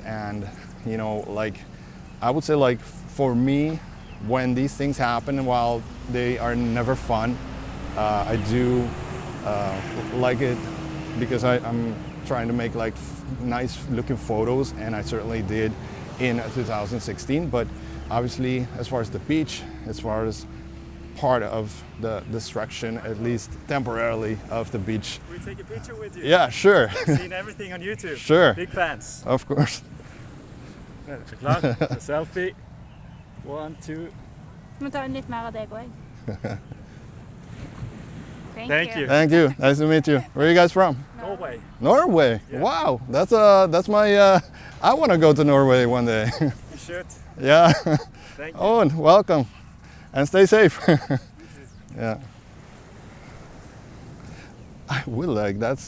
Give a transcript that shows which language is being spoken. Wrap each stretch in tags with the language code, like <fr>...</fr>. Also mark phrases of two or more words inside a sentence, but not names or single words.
<en>And you know, like I would say, like for me, when these things happen, while they are never fun, I do like it because I'm trying to make like nice looking photos, and I certainly did in 2016. But obviously, as far as the beach, as far as part of the destruction, at least temporarily, of the beach. Can we take a picture with you? Yeah, sure. Seen everything on YouTube. Sure. Big fans. Of course. Klar? A selfie. 1, 2.</en> <no>Vi tar en litt mer av deg òg.</no> <en>Thank you. Thank you. Nice to meet you. Where are you guys from? Norway. Norway. Yeah. Wow. That's my. I want to go to Norway one day. You should. Yeah. Thank you. Owen, welcome, and stay safe. Yeah. I would like. That's.</en>